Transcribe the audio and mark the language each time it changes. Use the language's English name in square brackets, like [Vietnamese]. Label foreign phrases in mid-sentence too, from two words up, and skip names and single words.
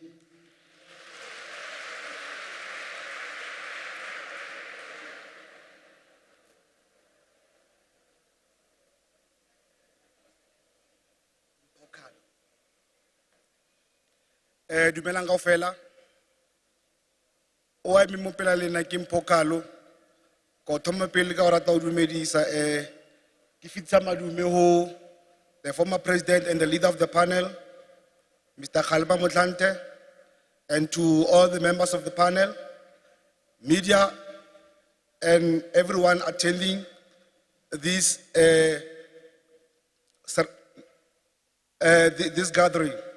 [Southern Sotho] dumelang kaofela o a mo pela lena ke Mphokalo ko thoma pele ka o rata o dumedisa ke fitsa madume ho [English] the former president and the leader of the panel Mr. Kgalema Motlanthe, and to all the members of the panel, media and everyone attending this this gathering.